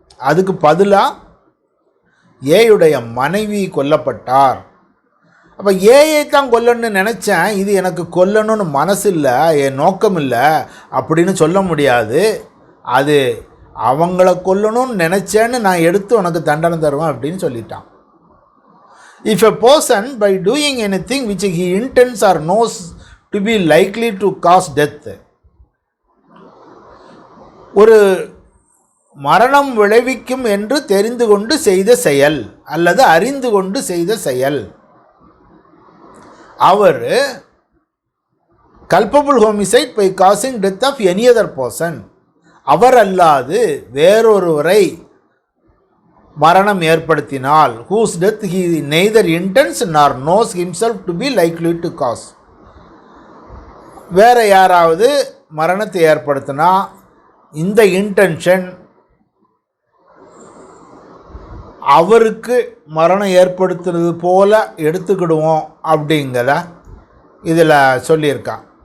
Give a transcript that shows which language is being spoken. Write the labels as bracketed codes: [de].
[ta] அதுக்கு பதிலாக ஏயுடைய மனைவி கொல்லப்பட்டார். அப்போ ஏயை தான் கொல்லணும்னு நினச்சேன், இது எனக்கு கொல்லணும்னு மனசு இல்லை, என் நோக்கம் இல்லை அப்படின்னு சொல்ல முடியாது. அது அவங்கள கொல்லணும்னு நினச்சேன்னு நான் எடுத்து உனக்கு தண்டனை தருவேன் அப்படின்னு சொல்லிட்டான். [en] If a person by doing anything which he intends or knows to be likely to cause death, [ta] ஒரு மரணம் விளைவிக்கும் என்று தெரிந்து கொண்டு செய்த செயல் அல்லது அறிந்து கொண்டு செய்த செயல், அவர் [en] culpable homicide by causing death of any other person, [ta] அவர் அல்லாது வேறொருவரை மரணம் ஏற்படுத்தினால், [en] whose death he neither intends nor knows himself to be likely to cause. [ta] வேற யாராவது மரணத்தை ஏற்படுத்தினா இந்த இன்டென்ஷன் அவருக்கு மரணம் ஏற்படுத்துறது போல எடுத்துக்கிடுவோம் அப்படிங்கிற இதில் சொல்லியிருக்கான்.